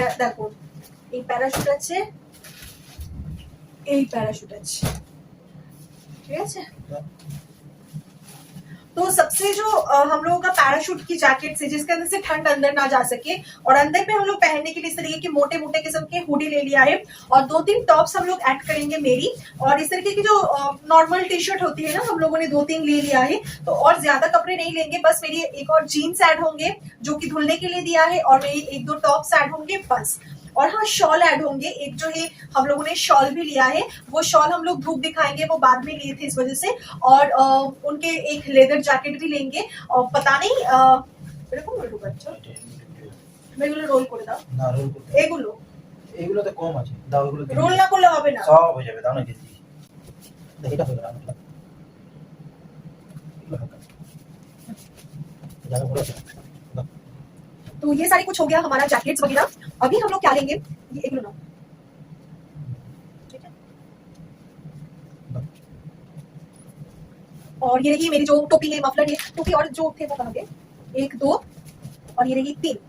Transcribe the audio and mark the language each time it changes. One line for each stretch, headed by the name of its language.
Bangla: দেখো এই প্যারাশুট আছে, এই প্যারাশুট আছে, ঠিক আছে।
Hindi: तो सबसे जो हम लोगों का पैराशूट की जैकेट से जिसके अंदर से ठंड अंदर ना जा सके, और अंदर पे हम लोग पहनने के लिए इस तरीके के मोटे मोटे किस्म के हुडी ले लिया है, और 2-3 टॉप्स हम लोग ऐड करेंगे मेरी। और इस तरीके की जो नॉर्मल टी शर्ट होती है ना, हम लोगों ने 2-3 ले लिया है। तो और ज्यादा कपड़े नहीं लेंगे, बस मेरी एक और जीन्स ऐड होंगे जो कि धुलने के लिए दिया है, और मेरी 1-2 टॉप्स ऐड होंगे बस। और हाँ शॉल ऐड होंगे, एक जो है हम लोगों ने शॉल भी लिया है, वो शॉल हम लोग धूप दिखाएंगे, वो बाद में लिए थे इस वजह से। और उनके एक लेदर जैकेट भी लेंगे, और पता नहीं
Bangla: এরকম একটু বাচ্চা এগুলো রোল করে দাও না রোল করতে এগুলো তো কম আছে, দাও এগুলো রোল না করলে হবে না, সব হয়ে যাবে, দাও না কেজি। দেখ এটা হয়ে গেল मतलब এগুলো হবে জায়গা বড় আছে।
Hindi: तो ये सारी कुछ हो गया हमारा जैकेट्स वगैरह। अभी हम लोग क्या लेंगे, ये एक लो, ठीक है। और ये रही मेरी जो टोपी है, मफलर है, टोपी और जो थे वो कहाँ गए, 1 2 और ये रही 3।